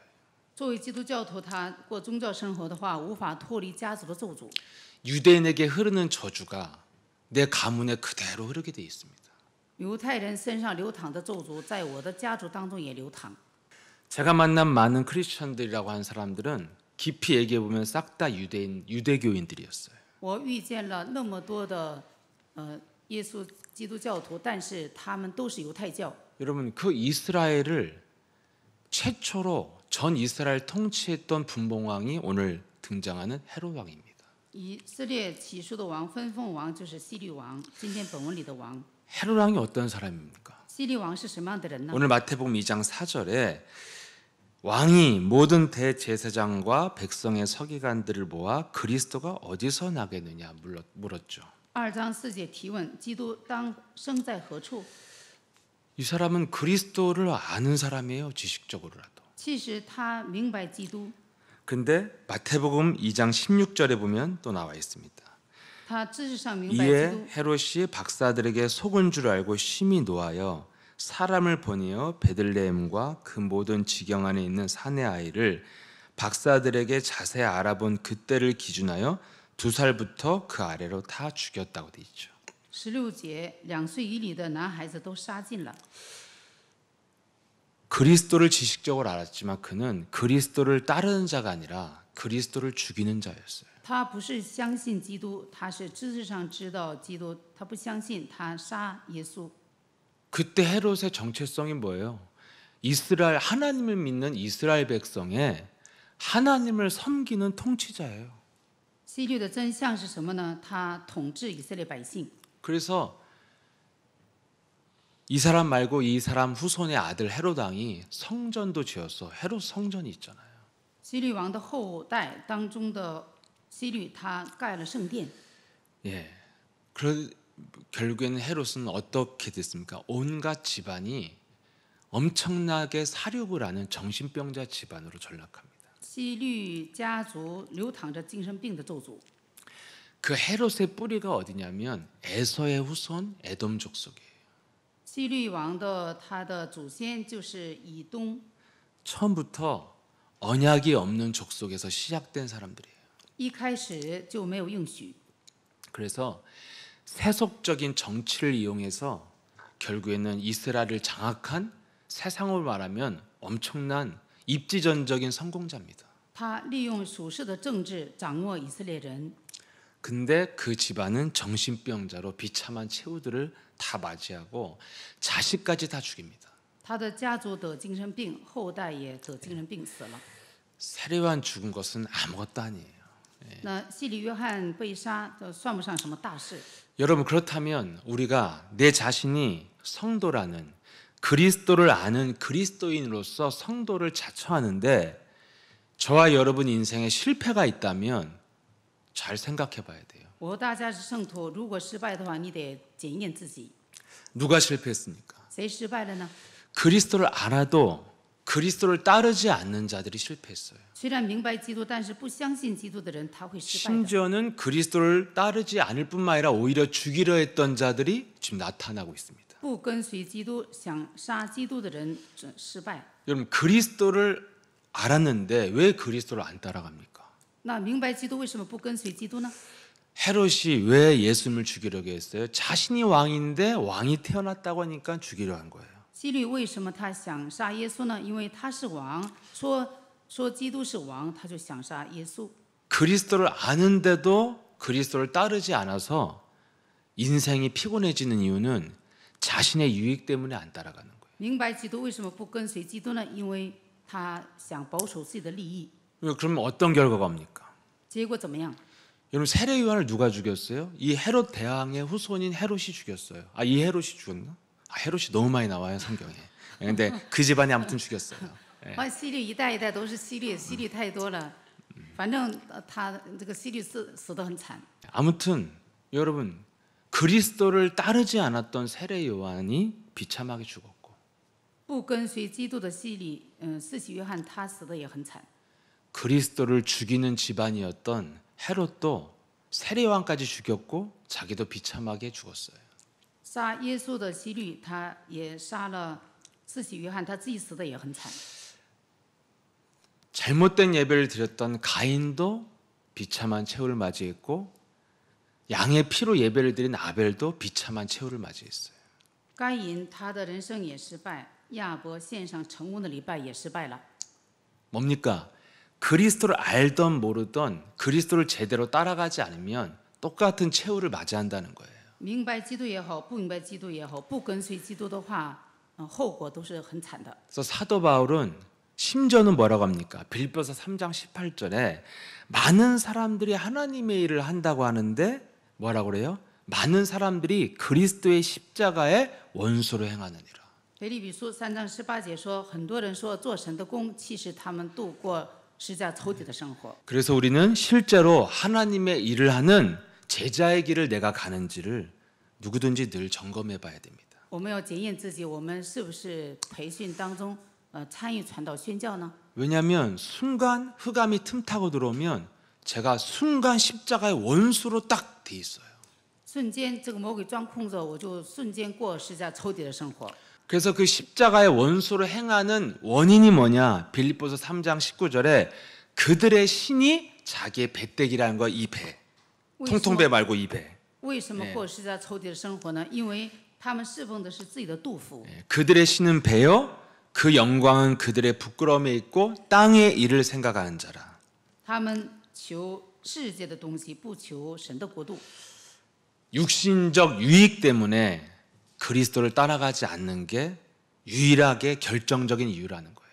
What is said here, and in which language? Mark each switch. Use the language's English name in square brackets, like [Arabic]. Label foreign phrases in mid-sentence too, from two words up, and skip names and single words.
[Chinese] 作为基督教徒，他过宗教生活的话，无法脱离家族的咒诅。 [Korean] 유대인에게 흐르는 저주가 내 가문에 그대로 흐르게 돼 있습니다. [Chinese] 犹太人身上流淌的咒诅，在我的家族当中也流淌。 [Korean] 제가 만난 많은 크리스천들이라고 하는 사람들은 깊이 얘기해 보면 싹 다 유대교인들이었어요. [Chinese] 我遇见了那么多的耶稣基督教徒，但是他们都是犹太教。 [Korean] 여러분 그 이스라엘을 최초로 전 이스라엘 통치했던 분봉왕이 오늘 등장하는 헤롯 왕입니다. [Chinese] 以色列起初的王分封王就是希律王，今天本文里的王。 [Korean] 헤롯 왕이 어떤 사람입니까? [Chinese] 希律王是什么样的人呢？ [Korean] 오늘 마태복음 2장 4절에 왕이 모든 대제사장과 백성의 서기관들을 모아 그리스도가 어디서 나겠느냐 물었죠. [Chinese] 2 章4节提问：基督当生在何处？ [Korean] 이 사람은 그리스도를 아는 사람이에요. 지식적으로라도. [Chinese] 其实他明白基督， [Korean] 근데 마태복음 2장 16절에 보면 또 나와 있습니다. [Chinese] 他知识上明白基 [Korean] 이에 [Chinese] 督。 [Korean] 헤롯이 박사들에게 속은 줄 알고 심히 노하여 사람을 보내어 베들레헴과 그 모든 지경 안에 있는 산의 아이를 박사들에게 자세히 알아본 그때를 기준하여 2살부터 그 아래로 다 죽였다고 돼 있죠. [Chinese] 16 节，2岁以里的男孩子都杀尽了。 [Korean] 그리스도를 지식적으로 알았지만 그는 그리스도를 따르는 자가 아니라 그리스도를 죽이는 자였어요. [Chinese] 他不是相信基督，他是知识上知道基督，他不相信，他杀耶稣。 [Korean] 그때 헤롯의 정체성이 뭐예요? 이스라엘 하나님을 믿는 이스라엘 백성의 하나님을 섬기는 통치자예요. [Chinese] 希律的真相是什么呢？他统治以色列百姓。 [Korean] 그래서 이 사람 말고 이 사람 후손의 아들 헤롯 왕이 성전도 지었어. 헤롯 성전이 있잖아요. [Chinese] 希律王的后代当中的希律，他盖了圣殿。 [Korean] 예. 결국에는 헤롯은 어떻게 됐습니까? 온갖 집안이 엄청나게 사륙을 하는 정신병자 집안으로 전락합니다. [Chinese] 希律家族流淌着精神病的咒诅。 [Korean] 그 헤롯의 뿌리가 어디냐면 에서의 후손 에돔 족속이에요. [Chinese] 希律王的他的祖先就是以东， [Korean] 처음부터 언약이 없는 족속에서 시작된 사람들이에요. [Chinese] 一开始就没有应许。 [Korean] 그래서 세속적인 정치를 이용해서 결국에는 이스라엘을 장악한 세상으로 말하면 엄청난 입지전적인 성공자입니다. [Chinese] 他利用属世的政治掌握以色列人， [Korean] 근데 그 집안은 정신병자로 비참한 최후들을 다 맞이하고 자식까지 다 죽입니다. [Chinese] 他的家族得精神病，后代也得精神病死了。 [Korean] 세례요한 죽은 것은 아무것도 아니에요. [Chinese] 那希律约翰被杀，这算不上什么大事。 [Korean] 여러분 그렇다면 우리가 내 자신이 성도라는 그리스도를 아는 그리스도인으로서 성도를 자처하는데 저와 여러분 인생에 실패가 있다면 잘 생각해 봐야 돼요. [Chinese] 我大家是圣徒，如果失败的话，你得检验自己， [Korean] 누가 실패했습니까? [Chinese] 谁失败了呢？ [Korean] 그리스도를 알아도 그리스도를 따르지 않는 자들이 실패했어요. [Chinese] 虽然明白基督，但是不相信基督的人，他会失败的。 [Korean] 심지어는 그리스도를 따르지 않을 뿐만 아니라 오히려 죽이려 했던 자들이 지금 나타나고 있습니다. [Chinese] 不跟随基督，想杀基督的人失败。 [Korean] 여러분 그리스도를 알았는데 왜 그리스도를 안 따라갑니까? [Chinese] 那明白基督为什么不跟随基督呢？ [Korean] 헤롯이 왜 예수님을 죽이려고 했어요? 자신이 왕인데 왕이 태어났다고 하니까 죽이려 한 거예요. [Chinese] 希律为什么他想杀耶稣呢？因为他是王，说基督是王，他就想杀耶稣。 [Korean] 그리스도를 아는데도 그리스도를 따르지 않아서 인생이 피곤해지는 이유는 자신의 유익 때문에 안 따라가는 거예요. [Chinese] 明白基督为什么不跟随基督呢？因为他想保守自己的利益。 [Korean] 그러면 어떤 결과가 옵니까? [Chinese] 结果怎么样？ [Korean] 여러분 세례 요한을 누가 죽였어요? 이 헤롯 대왕의 후손인 헤롯이 죽였어요. 이 헤롯이 죽였나? 헤롯이 너무 많이 나와요 성경에. 근데 그 집안이 아무튼 죽였어요. [Chinese] 希律一代一代都是希律太多了，反正他这个希律死得很惨。 [Korean] 아무튼 여러분 그리스도를 따르지 않았던 세례 요한이 비참하게 죽었고 [Chinese] 不跟随基督的希律，四洗约翰他死的也很惨。 [Korean] 그리스도를 죽이는 집안이었던 헤롯도 세례 요한까지 죽였고 자기도 비참하게 죽었어요. [Chinese] 杀耶稣的希律，他也杀了四洗约翰，他自己死的也很惨。 [Korean] 잘못된 예배를 드렸던 가인도 비참한 최후를 맞이했고 양의 피로 예배를 드린 아벨도 비참한 최후를 맞이했어요. [Chinese] 该隐他的人生也失败，亚伯献上成功的礼拜也失败了。 [Korean] 뭡니까? 그리스도를 알던 모르던 그리스도를 제대로 따라가지 않으면 똑같은 최후를 맞이한다는 거예요. [Chinese] 明白基督也好，不明白基督也好，不跟随基督的话，后果都是很惨的。 [Korean] 그래서 사도 바울은 심지어는 뭐라고 합니까? 빌립보서 3장 18절에 많은 사람들이 하나님의 일을 한다고 하는데 뭐라고 그래요? 많은 사람들이 그리스도의 십자가의 원수로 행하느니라. [Chinese] 腓立比书3章18节说，很多人说做神的工，其实他们度过十架仇敌的生活。 [Korean] 그래서 우리는 실제로 하나님의 일을 하는 제자의 길을 내가 가는지를 누구든지 늘 점검해 봐야 됩니다. [Chinese] 我们要检验自己，我们是不是培训当中参与传道宣教呢？ [Korean] 왜냐하면 순간 흑암이 틈타고 들어오면 제가 순간 십자가의 원수로 딱 돼 있어요. [Chinese] 瞬间这个魔鬼钻空子，我就瞬间过十架仇敌的生活。 [Korean] 그래서 그 십자가의 원수로 행하는 원인이 뭐냐? 빌립보서 3장 19절에 그들의 신이 자기의 배때기라는 거 이 배. 통통배 말고 이 배. [Chinese] 为什么过十架仇敌的生活呢？因为他们侍奉的是自己的肚腹。 [Korean] 그들의 신은 배요. 그 영광은 그들의 부끄러움에 있고 땅의 일을 생각하는 자라. [Chinese] 他们求世界的东西，不求神的国度。 [Korean] 육신적 유익 때문에 그리스도를 따라가지 않는 게 유일하게 결정적인 이유라는 거예요.